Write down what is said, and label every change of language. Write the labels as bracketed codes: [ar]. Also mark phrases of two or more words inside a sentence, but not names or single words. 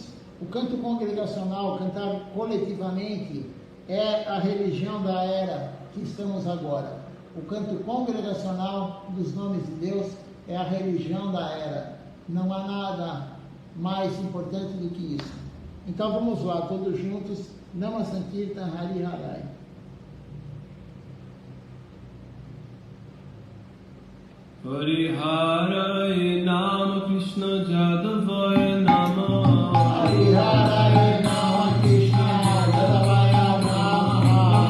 [pt] O canto congregacional, cantar coletivamente, é a religião da era que estamos agora. O canto congregacional dos nomes de Deus é a religião da era. Não há nada mais importante do que isso. Então vamos lá, todos juntos. [sa] Nama Sankirtan Hari Harai. Hari Harai Nama Krishna Jadavaya Nama. Hari Harai Nama Krishna Jadavaya Nama.